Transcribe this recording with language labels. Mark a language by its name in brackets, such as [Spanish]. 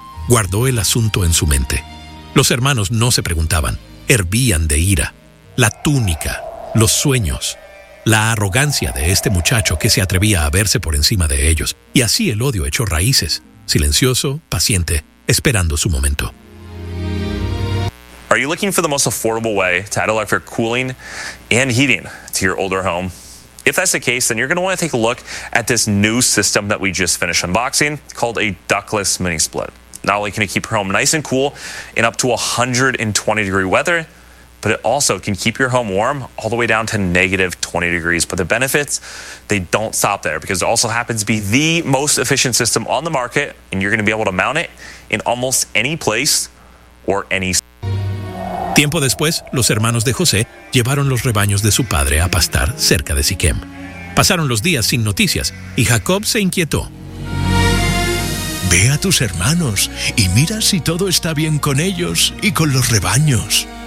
[Spanish] Guardó el asunto en su mente. Los hermanos no se preguntaban, hervían de ira. La túnica, los sueños, la arrogancia de este muchacho que se atrevía a verse por encima de ellos, y así el odio echó raíces, silencioso, paciente, esperando su momento. [English] Are you looking for the most affordable way to add electric cooling and heating to your older home? If that's the case, then you're going to want to take a look at this new system that we just finished unboxing called a ductless mini split. Not only can it keep your home nice and cool in up to 120 degree weather, but it also can keep your home warm all the way down to negative 20 degrees. But the benefits, they don't stop there, because it also happens to be the most efficient system on the market, and you're going to be able to mount it in almost any place or any. [Spanish] Tiempo después, los hermanos de José llevaron los rebaños de su padre a pastar cerca de Siquem. Pasaron los días sin noticias y Jacob se inquietó. Ve a tus hermanos y mira si todo está bien con ellos y con los rebaños.